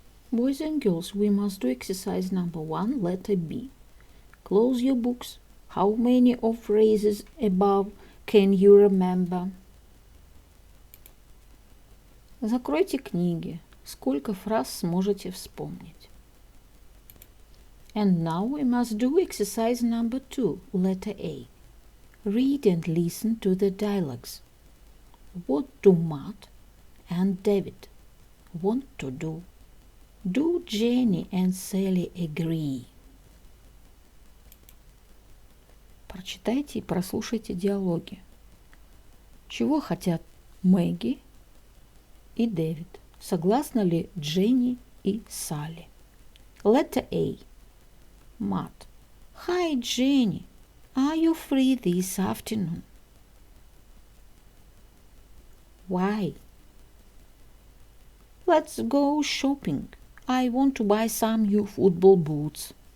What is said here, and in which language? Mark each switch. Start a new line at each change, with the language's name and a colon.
English: Boys and girls, we must do exercise number 1, letter B. Close your books. How many of phrases above can you remember?
Russian: Закройте книги. Сколько фраз сможете вспомнить?
English: And now we must do exercise number 2, letter A. Read and listen to the dialogues. What do Matt and David want to do? Do Jenny and Sally agree?
Russian: Прочитайте и прослушайте диалоги. Чего хотят Мэгги и Дэвид? Согласны ли Дженни и Салли?
English: Letter A. Matt. Hi, Jenny. Are you free this afternoon? Why? Let's go shopping. I want to buy some new football boots.